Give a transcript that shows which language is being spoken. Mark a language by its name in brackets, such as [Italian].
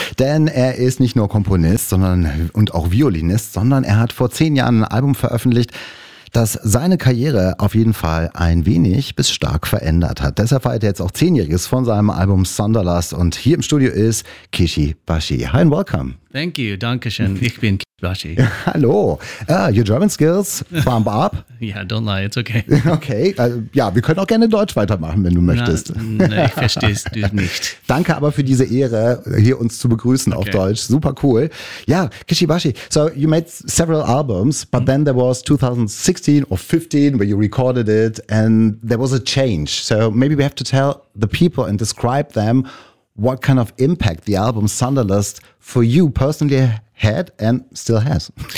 [German] Denn er ist nicht nur Komponist und auch Violinist, sondern er hat vor 10 Jahren ein Album veröffentlicht, das seine Karriere auf jeden Fall ein wenig bis stark verändert hat. Deshalb feiert er jetzt auch 10-Jähriges von seinem Album Sunderlust. Und hier im Studio ist Kishi Bashi. [English] Hi and welcome. Thank you, [German] danke schön. Ich bin Kishi Bashi. Hallo. [English] Your German skills, bump up. Yeah, don't lie, it's okay. [German] Okay, wir können auch gerne Deutsch weitermachen, wenn du möchtest. Nein, ich verstehe es nicht. Danke aber für diese Ehre, hier uns zu begrüßen auf Deutsch. [English] Super cool. Ja, Kishi Bashi, so you made several albums, but then there was 2016 or 15 where you recorded it and there was a change. So maybe we have to tell the people and describe them what kind of impact the album Sunderlust for you personally had and still has.